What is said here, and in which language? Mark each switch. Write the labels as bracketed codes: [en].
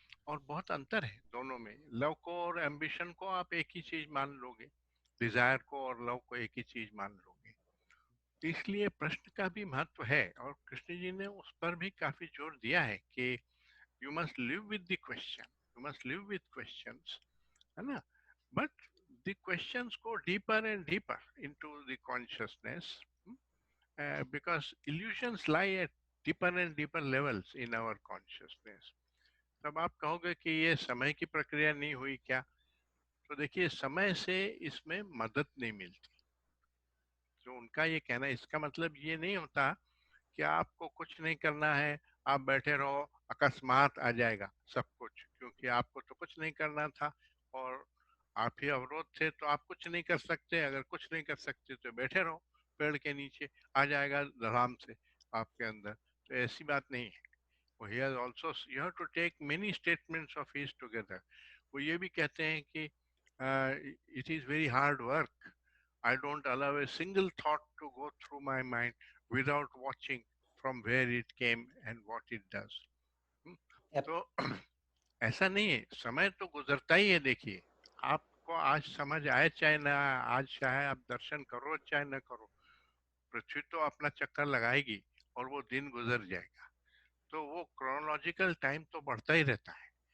[hi] और बहुत अंतर है दोनों में, लव को और एम्बिशन को आप एक ही चीज मान लोगे, डिजायर को और लव को एक ही चीज मान लोगे। तो इसलिए प्रश्न का भी महत्व है, और कृष्ण जी ने उस पर भी काफी जोर दिया है कि [en] you must live with the question, you must live with questions, [hi] है ना। [en] But the questions go deeper and deeper into the consciousness, because illusions lie at deeper and deeper levels in our consciousness. [hi] तब आप कहोगे कि ये समय की प्रक्रिया नहीं हुई क्या, तो देखिए समय से इसमें मदद नहीं मिलती। तो उनका ये कहना है, इसका मतलब ये नहीं होता कि आपको कुछ नहीं करना है, आप बैठे रहो, अकस्मात आ जाएगा सब कुछ, क्योंकि आपको तो कुछ नहीं करना था और आप ही अवरोध थे, तो आप कुछ नहीं कर सकते। अगर कुछ नहीं कर सकते तो बैठे रहो पेड़ के नीचे, आ जाएगा आराम से आपके अंदर। तो ऐसी बात नहीं है। वो [en] he has also, you have to take many statements of his together. [hi] वो ये भी कहते हैं कि [en] it is very hard work. I don't allow a single thought to go through my mind without watching from where it came and what it does. [hi] हम्म, तो ऐसा नहीं है, समय तो गुजरता ही है। देखिए, आपको आज समझ आए चाहे ना आए, आज चाहे आप दर्शन करो चाहे ना करो, पृथ्वी तो अपना चक्कर लगाएगी और वो दिन गुजर जाएगा। तो वो क्रोनोलॉजिकल टाइम तो बढ़ता ही रहता है।